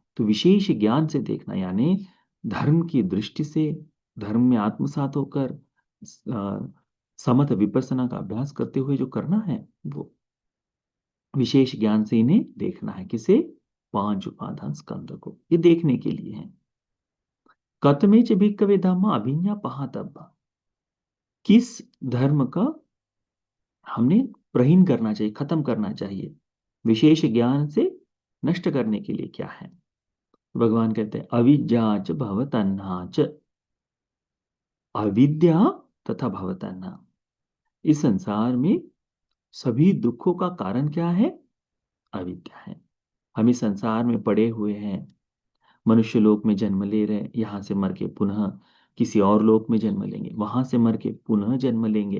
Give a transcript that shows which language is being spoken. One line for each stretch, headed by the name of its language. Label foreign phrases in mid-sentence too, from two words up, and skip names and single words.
Hindi: तो विशेष ज्ञान से देखना यानी धर्म की दृष्टि से, धर्म में आत्मसात होकर समथ विपස්සना का अभ्यास करते हुए जो करना है, वो विशेष ज्ञान से इन्हें देखना है। किसे? 5 उपादान स्कंद को, ये देखने के लिए है।
Pali: कतमेच भिक्खवे धम्मा अभिज्ञा पहातव्वा।
Hindi: किस धर्म का हमने प्रहीन करना चाहिए, खत्म करना चाहिए, विशेष ज्ञान से नष्ट करने के लिए क्या है? भगवान कहते हैं,
Pali: अविद्या च भवतन्हा च।
Hindi: अविद्या तथा भवतन्हा, इस संसार में सभी दुखों का कारण क्या है? अविद्या है। हम इस संसार में पड़े हुए हैं, मनुष्य लोक में जन्म ले रहे, यहां से मर के पुनः किसी और लोक में जन्म लेंगे, वहां से मर के पुनः जन्म लेंगे।